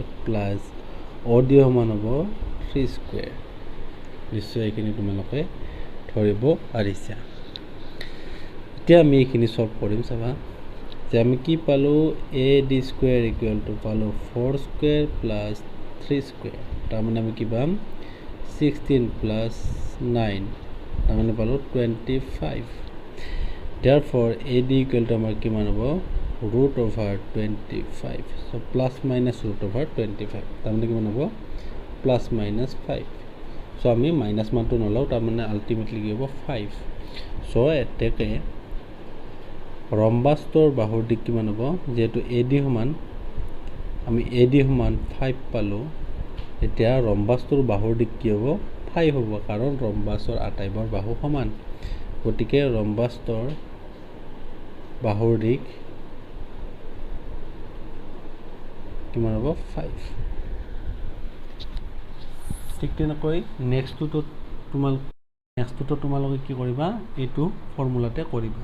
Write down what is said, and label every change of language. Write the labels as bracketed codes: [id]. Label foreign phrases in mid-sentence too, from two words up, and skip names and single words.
[as] প্লাস অ ডি সমান হ'ব 3 স্কয়াৰ নিশ্চয় এইখিনি তোমালোকে ধৰিব পাৰিছা এতিয়া আমি এইখিনি সলভ কৰিম চাবা যে আমি কি পালো [en] A D square equal to [as] পালো 4 স্কয়াৰ প্লাস 3 স্কয়াৰ তাৰ মানে আমি কি পাম 16 প্লাস 9 তাৰ মানে পালো 25 [en] therefore ad equal to [as] আমাৰ কিমান হ'ব [en] root over 25 so plus minus root over 25 [as] তাৰ মানে কিমান হ'ব [en] plus minus 5 so [as] আমি মাইনাস মানটো নলও তাৰ মানে আলটিমেটলি কি হ'ব 5 so এতেকে ৰম্বাসটোৰ বাহুৰ দিক কিমান হ'ব যেহেতু AD সমান আমি AD সমান 5 পালো এতিয়া ৰম্বাসটোৰ বাহুৰ দিক কি হ'ব 5 হ'ব কাৰণ ৰম্বাসৰ আটাইবোৰ বাহু সমান গতিকে ৰম্বাসটোৰ বাহুৰ দিক কিমান হ'ব 5 ঠিক তেনেকৈ নেক্সটটোতো তোমালোকে কি কৰিবা, এইটো ফৰ্মুলাতে কৰিবা।